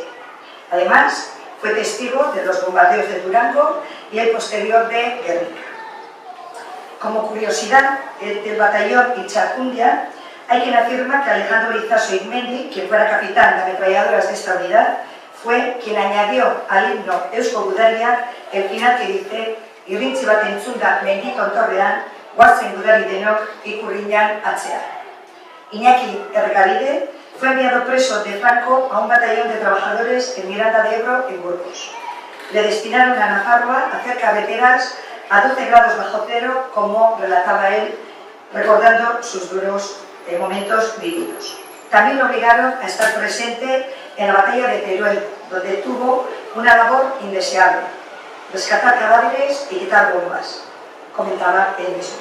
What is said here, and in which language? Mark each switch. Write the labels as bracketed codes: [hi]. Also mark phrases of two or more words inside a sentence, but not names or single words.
[es] Además, fue testigo de los bombardeos de Durango y el posterior de Guernica. Como curiosidad del batallón Itxarkundia, hay quien afirma que Alejandro Lizaso Izmendi, quien fuera capitán de ametralladoras de esta unidad, fue quien añadió al himno Eusko Gudaria el final que dice [eu] "Irrintzi bat entzunda mendi tontorrean, guazen gudari denok ikurriñan atzea". [es] Iñaki Errekabide fue enviado preso de Franco a un batallón de trabajadores en Miranda de Ebro, en Burgos. Le destinaron a Nafarroa a hacer carreteras a 12 grados bajo cero, como relataba él, recordando sus duros momentos vividos. También lo obligaron a estar presente en la batalla de Teruel, donde tuvo una labor indeseable: rescatar cadáveres y quitar bombas, comentaba él mismo.